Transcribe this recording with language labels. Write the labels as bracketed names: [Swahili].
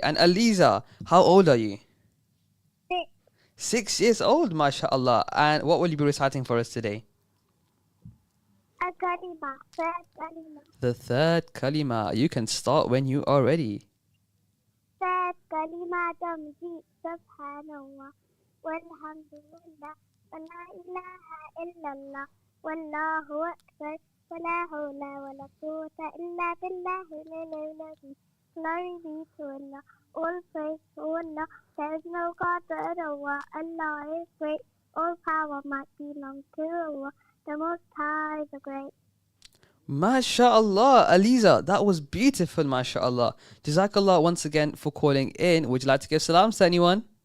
[English] And Aliza, how old are you? 6. 6 years old, mashallah. And what will you be reciting for us today? Kalima, third kalima. The third kalima. You can start when you are ready. Third kalima tamjid subhanallah. [Arabic] والحمد لله ولا إله إلا الله والله أكبر ولا حول ولا قوة إلا بالله العلي. [English] Glory be to Allah, all praise to Allah. There is no God but Allah. Allah is great, all power might belong to Allah. The Most High, the Great. MashaAllah, Aliza, that was beautiful, MashaAllah. Jazakallah once again for calling in. Would you like to give salams to anyone?